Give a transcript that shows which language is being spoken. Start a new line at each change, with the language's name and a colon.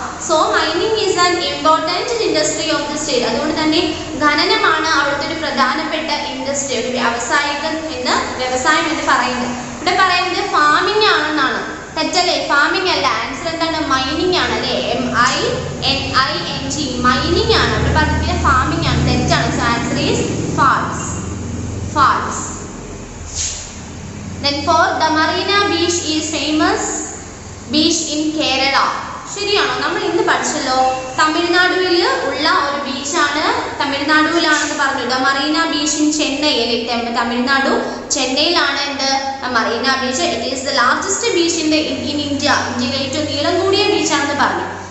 English: So mining is an important industry of the state.
Malayalam: അതുകൊണ്ട് തന്നെ ഖനനമാണ് അവിടുത്തെ ഒരു പ്രധാനപ്പെട്ട ഇൻഡസ്ട്രി, ഒരു വ്യവസായം എന്ന് പറയുന്നത്. ഇവിടെ പറയുന്നത് ഫാമിംഗ് ആണെന്നാണ്. തെറ്റല്ലേ? ഫാമിംഗ് അല്ല. ആൻസർ എന്താണ്? മൈനിങ് ആണ് അല്ലേ? MINING മൈനിങ് ആണ്. ഇവിടെ പറഞ്ഞിട്ട് ഫാമിംഗ് ആണ്. തെറ്റാണ്.
English: So answer is false. false. Then fourth, the Marina Beach is famous beach in Kerala.
Malayalam: ശരിയാണോ? നമ്മൾ ഇന്ന് പഠിച്ചല്ലോ തമിഴ്നാടുവിൽ ഉള്ള ഒരു ബീച്ചാണ്, തമിഴ്നാടുവിലാണെന്ന് പറഞ്ഞു.
English: the Marina beach in Chennai
Malayalam: അല്ലെ, തമിഴ്നാടു ചെന്നൈയിലാണ് എന്ത് Marina beach.
English: it is the largest beach in India,
Malayalam: ഇന്ത്യയിലെ ഏറ്റവും നീളം കൂടിയ ബീച്ചാണെന്ന് പറഞ്ഞു.